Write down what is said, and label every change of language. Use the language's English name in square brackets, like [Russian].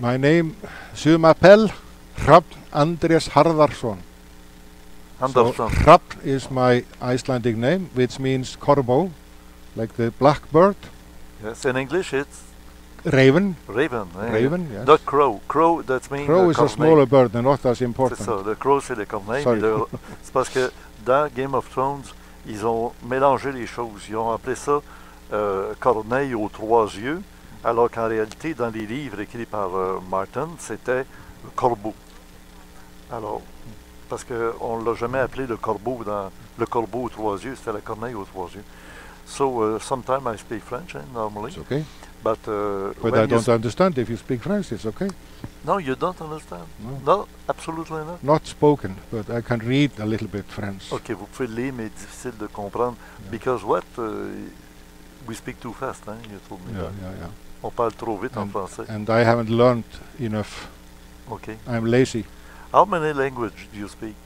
[English] My name, Sumapel Hrafn Andrés Harðarson. Andersson. So, Hrafn is my Icelandic name, which means corbeau, like the blackbird. Yes, in English it's? Raven. Raven. Raven, yes. Not crow. Crow, that means crow is a smaller bird and not as important. [French] C'est ça, le crow c'est les corneilles. C'est parce que dans Game of Thrones, ils ont mélangé les choses. Ils ont appelé ça corneille aux trois yeux, Alors qu'en réalité, dans les livres écrits par Martin, c'était le corbeau. Alors, parce qu'on ne l'a jamais appelé le corbeau aux trois yeux, c'était la corneille aux trois yeux. [English] So, sometimes I speak French, normally. It's okay. But I don't understand if you speak French, it's okay. No, you don't understand? No. No, absolutely not. Not spoken, but I can read a little bit French. [French] Ok, vous pouvez lire, mais difficile de comprendre. [English] Yeah. Because what? We speak too fast, hein? You told me that. Yeah. [French] On parle trop vite en français. [English] And I haven't learned enough. Ok. I'm lazy. How many languages do you speak?